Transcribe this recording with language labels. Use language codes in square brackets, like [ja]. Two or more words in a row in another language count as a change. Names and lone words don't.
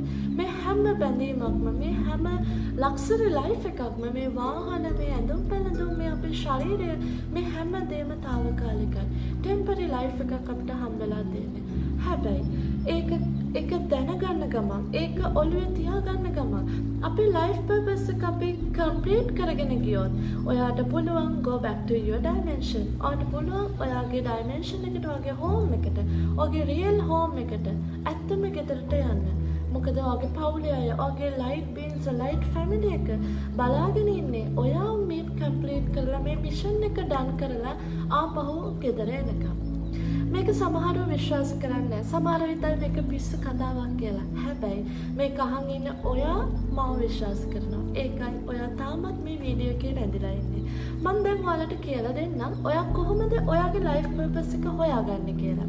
[si] මේ හැම බැඳීමක්ම, මේ හැම [en] luxury life [si] එකක්ම, මේ වාහන, මේ ඇඳුම් පැළඳුම්, මේ අපේ ශරීරය, මේ හැම දේම తాවකාලිකයි. [en] temporary life [si] එකක් අපිට හම්බෙලා තියෙන්නේ. හැබැයි ඒක දැනගන්න ගමන්, ඒක ඔළුවේ තියාගන්න ගමන් අපේ [en] life purpose [si] එක අපි කම්ප්ලීට් කරගෙන ගියොත් ඔයාට පුළුවන් [en] go back to your dimension. [si] ඔයාට පුළුවන් ඔයාගේ dimension එකට, ඔයාගේ home එකට, ඔයාගේ [en] real home [si] එකට ඇත්තම ගෙදරට යන්න. මොකද ඔයාගේ පවුලේ අය, ඔයාගේ [en] light beings, light family [si] එක බලාගෙන ඉන්නේ ඔයා මේ කම්ප්ලීට් කරලා මේ මිෂන් එක ඩන් කරලා ආපහු ගෙදර එනකම්. මේක සමහරව විශ්වාස කරන්නේ නැහැ. සමහරව හිතන්නේ මේක පිස්සු කතාවක් කියලා. හැබැයි මේක අහන් ඉන්න ඔයා මාව විශ්වාස කරනවා. ඒකයි ඔයා තාමත් මේ වීඩියෝ එකේ රැඳිලා ඉන්නේ. මම දැන් ඔයාලට කියලා දෙන්නම් ඔයා කොහොමද ඔයාගේ [en] life purpose [si] එක හොයාගන්නේ කියලා.